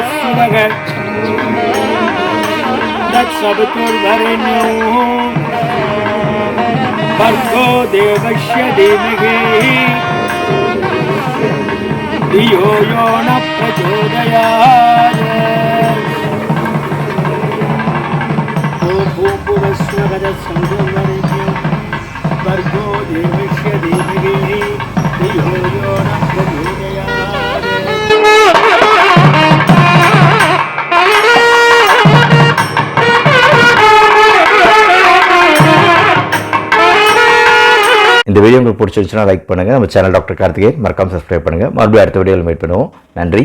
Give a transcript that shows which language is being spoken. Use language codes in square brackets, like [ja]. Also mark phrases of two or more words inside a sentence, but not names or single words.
[sa] भर्गो देवस्य धीमहि धियो यो न प्रचोदयात् ॐ भूर्भुवस्सुवः संवरेण्यं भर्गो देवस्य धीमहि धियो यो न प्रचोदयात्. [ta] இந்த வீடியோ உங்களுக்கு பிடிச்சிருந்துச்சுன்னா லைக் பண்ணுங்கள். நம்ம சேனல் டாக்டர் கார்த்திகேயன் மறக்காம சப்ஸ்கிரைப் பண்ணுங்கள். மறுபடியும் அடுத்த வீடியோவில் மீட் பண்ணுவோம்.